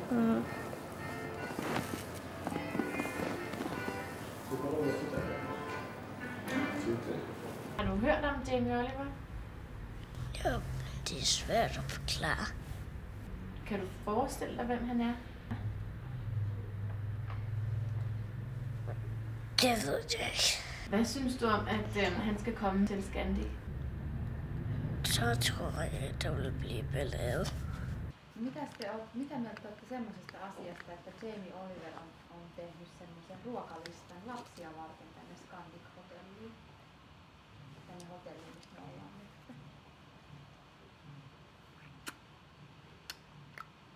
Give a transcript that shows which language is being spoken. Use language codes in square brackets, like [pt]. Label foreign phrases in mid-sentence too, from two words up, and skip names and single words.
[sv] Har du hört om Jamie Oliver? Ja, det är svårt att förklara. Kan du föreställa dig vem han är? Det vet jag inte. [da] Hvad synes du om, at han skal komme til Scandic? [sv] Så tror jag att det vill bli ballad. [fi] Mitä mieltä olette semmoisesta asiasta, että Jamie Oliver on tehnyt semmoisen ruokalistan lapsia varten tänne Scandic Hotelliin? Tänne hotelliin, missä me ollaan nyt.